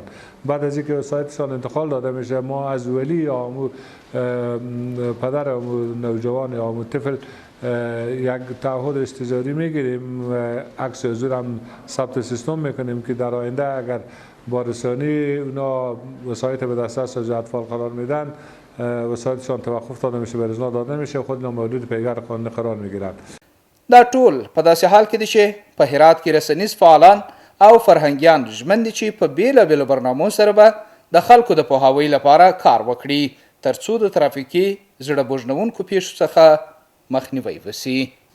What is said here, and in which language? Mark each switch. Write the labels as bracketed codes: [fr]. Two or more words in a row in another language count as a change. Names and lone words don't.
[fa] بعد از اینکه وسایلشان انتقال داده میشه ما از ولی یا پدر نوجوان یا طفل یک تعهد استجاری میگیریم و عکس حضور هم ثبت سیستم میکنیم که در آینده اگر با رسانی اونا وسایط به دسترس از اطفال قرار میدن وسایطشان توقف داده میشه، به اجرا داده میشه، خود اینا مولود پیگر قانونی قرار میگیرن. [ps] دا ټول په داسې حال کې دي چې په هرات کې رسنیز فعالان او فرهنګیان ژمن دي چې په بیلابیلو برنامو سره به د خلکو د پوهاوي لپاره کار وکړي ترڅو د ترافیکي زړه بوژنونکو پیښو څخه مخنیوی وسي.